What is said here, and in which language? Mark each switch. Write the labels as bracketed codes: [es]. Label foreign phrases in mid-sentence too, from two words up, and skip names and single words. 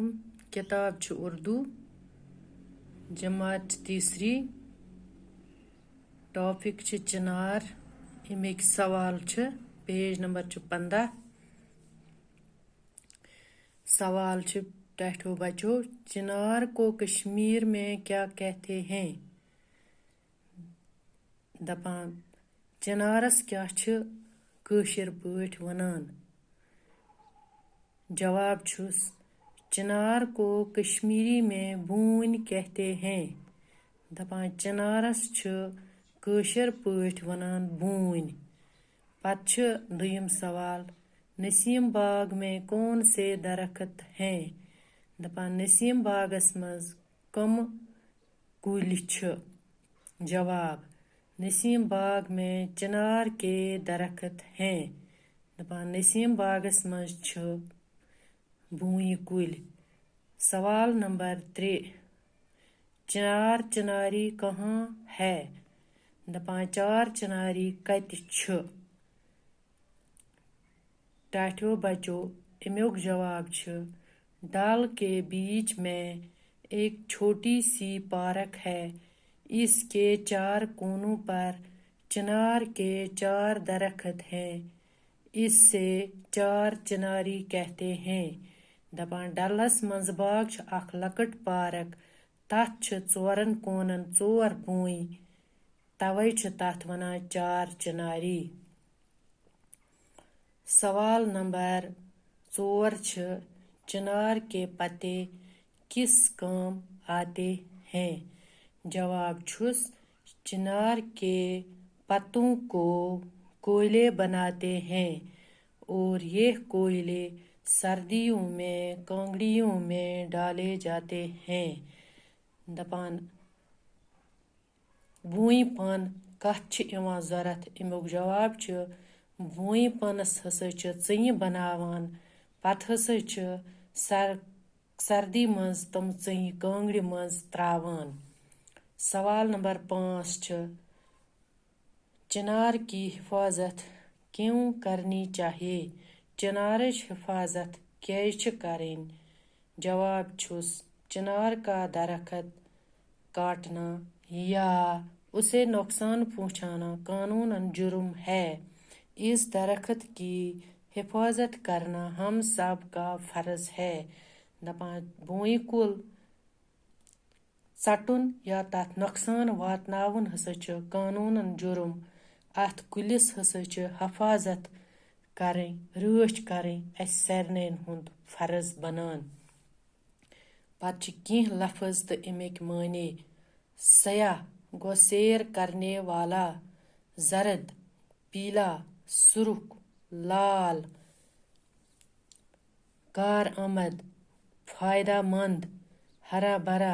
[ks] किताब छु उर्दू जमात तीसरी। टॉपिक छु चिनार। इमेक सवाल छु पेज नंबर छु 15। सवाल छु टैठो बच्चों, [ur] چنار کو کشمیر میں کیا کہتے ہیں? [ks] दपान चिनारस क्या छु कशीर पठ वनान? जवाब छुस [ur] چنار کو کشمیری میں بون کہتے ہیں. [ks] दपान चिनारस छु कशीर पठ वनान बून। पत छु दुयम सवाल, [ur] نسیم باغ میں کون سے درخت ہیں? [ks] दपान नसीम बागस मज कम कुल छु? [ur] جواب نسیم باغ میں چنار کے درخت ہیں. [ks] दपान नसीम बागस मज छु बूई कुल। [ur] سوال نمبر 3، چار چناری کہاں ہے? [ks] दपान चार चिनारी कत छु? टाठियों बच्चों इमुक जवाब छु [ur] ڈل کے بیچ میں ایک چھوٹی سی پارک ہے. اس کے چار کونوں پر چنار کے 4 درخت ہیں. اس سے چار چناری کہتے ہیں. [ks] दपान डलस मंज बाग छु अख लकट पार्क, तथ छु 4 कोनन 4 बूई, तवै छु तथ वनान चार चिनारी। [ur] سوال نمبر 4 چھو چنار کے پتے کس کام آتے ہیں? [ks] जवाब छुस [ur] چنار کے پتوں کو کوئلے بناتے ہیں اور یہ کوئلے سردیوں میں کانگڑیوں میں ڈالے جاتے ہیں. [ks] दपान बूई पन कथ छु इवान जरूरत? इमुक जवाब छु बूई पनस हसा छु चीन बनावान, पत हसा छु सर्दी मंज तम चीन कांगड़ि मंज त्रावान। [ur] سوال نمبر 5 چھو چنار کی حفاظت کیوں کرنی چاہیے? [ks] चिनारच हिफाजत क्या छु करें? जवाब छुस [ur] چنار کا درخت کاٹنا یا اسے نقصان پہنچانا قانوناً جرم ہے. اس درخت کی حفاظت کرنا ہم سب کا فرض ہے. [ks] दपान बूई कुल सटुन या तथ नुकसान वातनावन हसा छु कानूनन जुर्म। अथ कुलिस हसा छु हिफाजत करें, रच करें अस सारनेन हुंद फर्ज बनान। पत छु किह लफ्ज तो इमेक माने। [ur] سیاح گو سیر کرنے والا، زرد پیلا، سرخ لال، کار آمد، فائدہ مند، ہرا بھرا.